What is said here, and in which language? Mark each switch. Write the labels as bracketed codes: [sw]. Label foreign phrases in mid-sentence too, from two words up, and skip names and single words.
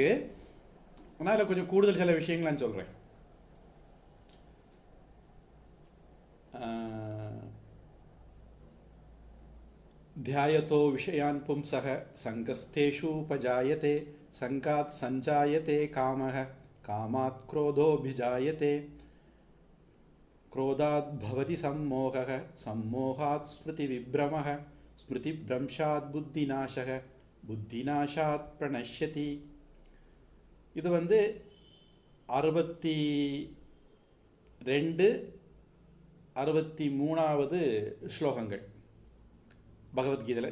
[ta] ஆனால் அதில் கொஞ்சம் கூடுதல் சில விஷயங்கள் நான் சொல்கிறேன். [sa] ध्यायतो विषयान् पुंसः सङ्गस्तेषु उपजायते सङ्गात् सञ्जायते कामः कामात् क्रोधोऽभिजायते क्रोधात् भवति सम्मोहः सम्मोहात् स्मृतिविभ्रमः स्मृतिभ्रंशात् बुद्धिनाशो बुद्धिनाशात् प्रणश्यति. [ta] இது வந்து 62, 63வது ஸ்லோகங்கள் பகவத்கீதையில்.